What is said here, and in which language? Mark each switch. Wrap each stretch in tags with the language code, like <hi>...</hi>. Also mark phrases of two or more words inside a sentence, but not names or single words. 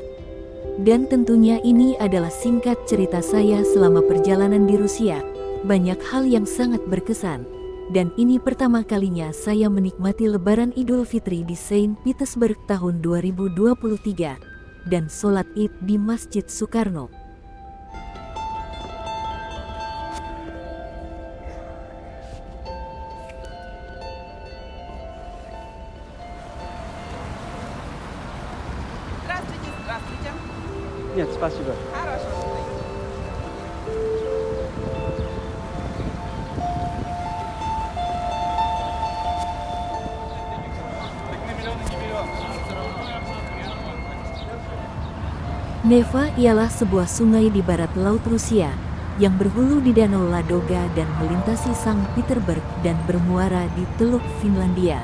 <id>Dan tentunya ini adalah singkat cerita saya selama perjalanan di Rusia. Banyak hal yang sangat berkesan, dan ini pertama kalinya saya menikmati Lebaran Idul Fitri di Saint Petersburg tahun 2023, dan sholat Id di Masjid Soekarno.</id> <ru>Здравствуйте. Нет, спасибо. Хорошо.</ru> <id>Neva ialah sebuah sungai di barat laut Rusia yang berhulu di Danau Ladoga dan melintasi Sankt Petersburg dan bermuara di Teluk Finlandia.</id>